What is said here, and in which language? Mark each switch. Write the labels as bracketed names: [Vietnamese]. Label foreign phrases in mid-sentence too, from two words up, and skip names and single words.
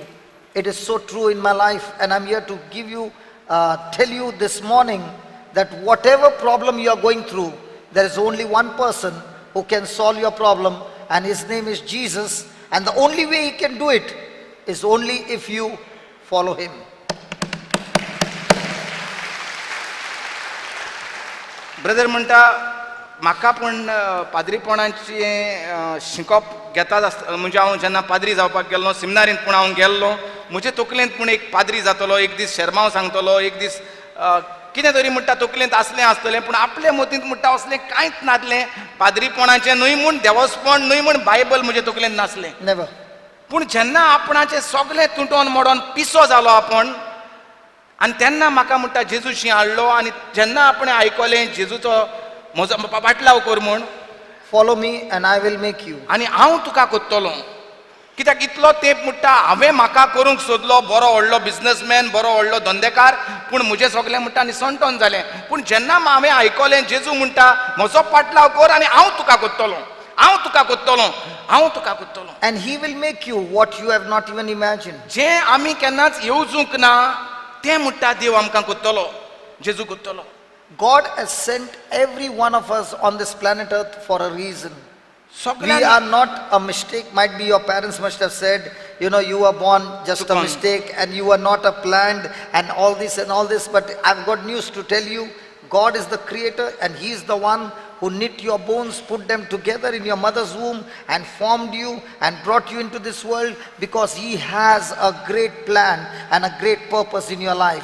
[English] It is so true in my life, and I'm here to give you, tell you this morning that whatever problem you are going through, there is only one person who can solve your problem, and his name is Jesus. And the only way he can do it is only if you follow him. [Konkani] ब्रदर म्हणटा म्हाका पण पाद्रीपणाचें शिकप घेतात म्हणजे हांव जेन्ना पाद्री जावपाक गेल्लो सेमिनारींत पूण हांव गेल्लो, म्हजे तकलेंत पूण एक पाद्री जातलो, एक दीस शर्माव सांगतलो, एक दीस कितें तरी म्हणटा तकलेंत आसलें, पूण आपले मतींत म्हणटा असलें कांयच नासलें. पाद्रीपणाचें न्हय म्हूण, देवस्पण न्हय म्हूण बायबल म्हजे तकलेंत नासलें. [English] Never. [Konkani] पूण जेन्ना आपणाचें सगळें तुटोन मोडोन पिसो जालो आपण, आनी तेन्ना म्हाका म्हणटा जेजूशी हाडलो, आनी जेन्ना आपणें आयकलें जेजूचो म्हजो पाटलाव कर म्हूण, [English] Follow me and I will make you. [Konkani] आनी हांव तुका कोत्तलो. कित्याक इतलो तेंप म्हणटा हांवें म्हाका करूंक सोदलो, बरो व्हडलो बिझनसमॅन, बरो व्हडलो धंदेकार, पूण म्हजें सगळें म्हणटा निसंटोन जालें. पूण जेन्ना हांवें आयकलें जेजू म्हणटा म्हजो पाटलाव कर आनी हांव तुका कोत्तलो, हांव तुका कोत्तलो, हांव तुका कोत्तलो. [English] And he will make you what you have not even imagined. [Konkani] जें आमी केन्नाच येवजूंक ना तें म्हणटा देव आमकां कोत्तलो, जेजू कोत्तलो. [English] God has sent every one of us on this planet Earth for a reason. We [Konkani] सगळ्यांक [English] are not a mistake. Might be your parents must have said, you know, you were born just a Tukon. mistake and you were not a planned and all this. But I've got news to tell you. God is the creator and he is the one who knit your bones, put them together in your mother's womb and formed you and brought you into this world because he has a great plan and a great purpose in your life.